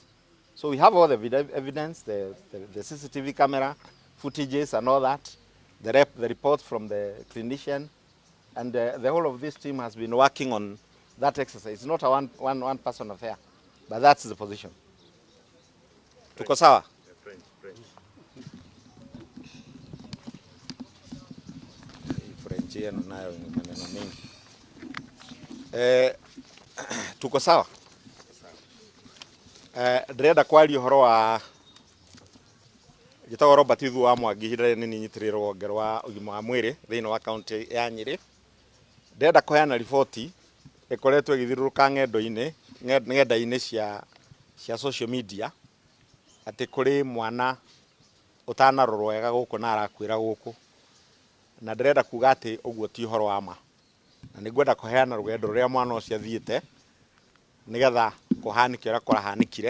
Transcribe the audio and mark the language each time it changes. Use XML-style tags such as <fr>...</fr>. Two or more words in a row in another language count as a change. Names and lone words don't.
<en>So we have all the evidence, the CCTV camera footages and all that, the reports from the clinician, and the whole of this team has been working on that exercise. It's not a one person affair, but that's the position.</en> <sw>Tuko sawa? French. French yenu nayo ni maneno mengi. Tuko sawa?</sw> <ki>Ndĩrenda kwaria ũhoro wa gĩtagwo Robert Ithu wa Mwangi hĩndĩ nĩ nyitĩrĩire rũhonge rwa ũgima wa mwĩrĩ thĩinĩ wa kaunti ya Nyeri. Ndĩrenda kũheana riboti ĩkoretwo ĩgĩthiũrũrũka ng'enda-inĩ cia</ki> <en>social media</en> <ki>atĩ kũrĩ mwana ũtanarorwo wega gũkũ na arakuĩra gũkũ, na ndĩrenda kuga atĩ ũguo ti ũhoro wa ma, na nĩngwenda kũheana rũgendo rũrĩa mwana ũcio athiĩte nĩgetha kũhanĩke ũrĩa kũrahanĩkire.</ki>